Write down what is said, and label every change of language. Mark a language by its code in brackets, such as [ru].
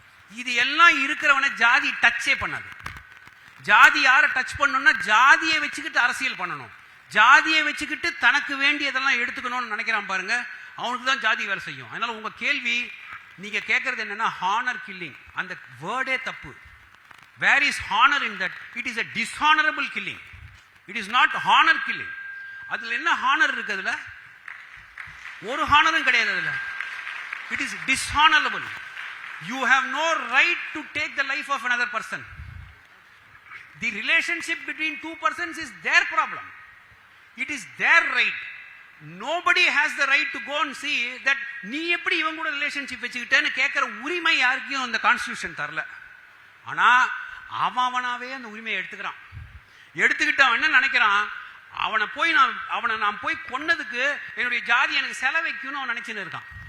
[ta] இது எல்லாம் இருக்கிறவனை ஜாதி டச்சே பண்ணாது. ஜாதி யாரை டச் பண்ணணும்னா ஜாதியை வச்சுக்கிட்டு அரசியல் பண்ணணும். ஜாதியை வச்சுக்கிட்டு தனக்கு வேண்டியதெல்லாம் எடுத்துக்கணும்னு நினைக்கிறான் பாருங்க, அவனுக்கு தான் ஜாதி வேலை செய்யும். அதனால உங்க கேள்வி நீங்க கேட்கறது என்னன்னா ஹானர் கில்லிங். அந்த வேர்டே தப்பு. [en] Where is honor in that? It is a dishonorable killing. It is not honor killing. [ta] அதுல என்ன ஹானர் இருக்கு? அதுல ஒரு ஹானரும் கிடையாது. அதுல [en] it is dishonorable. You have no right to take the life of another person. The relationship between two persons is their problem. It is their right. Nobody has the right to go and see that [ta] நீ எப்படி இவங்க கூட relationship வச்சுக்கிட்டேன்னு கேட்கிற உரிமை யாருக்கும் அந்த constitution தரல. ஆனா அவனாவே அந்த உரிமையை எடுத்துக்கிறான். எடுத்துக்கிட்டு அவன் என்ன நினைக்கிறான், அவனை நான் போய் கொன்னதுக்கு என்னுடைய ஜாதி எனக்கு செலவைக்குன்னு அவன் நினைச்சுன்னு இருக்கான்.